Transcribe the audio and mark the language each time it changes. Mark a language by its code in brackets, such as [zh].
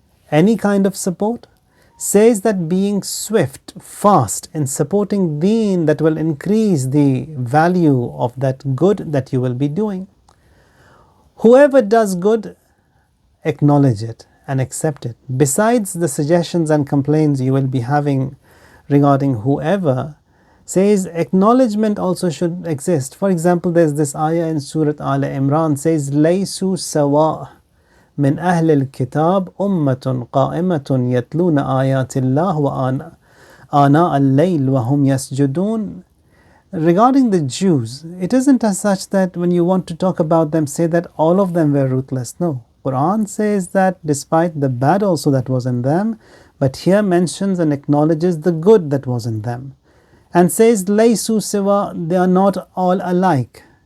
[en] Any kind of support? Says that being swift, fast in supporting deen, that will increase the value of that good that you will be doing. Whoever does good, acknowledge it and accept it. Besides the suggestions and complaints you will be having regarding whoever, says acknowledgement also should exist. For example, there's this ayah in Surah Al Imran says, [ar] لَيْسُوا سَوَاء من أهل الكتاب أمة قائمة يتلون آيات الله وآناء الليل وهم يسجدون. [en] Regarding the Jews, it isn't as such that when you want to talk about them, say that all of them were ruthless. No. Quran says that despite the bad also that was in them, but here mentions and acknowledges the good that was in them. And says, Laysu siwa, they are not all alike.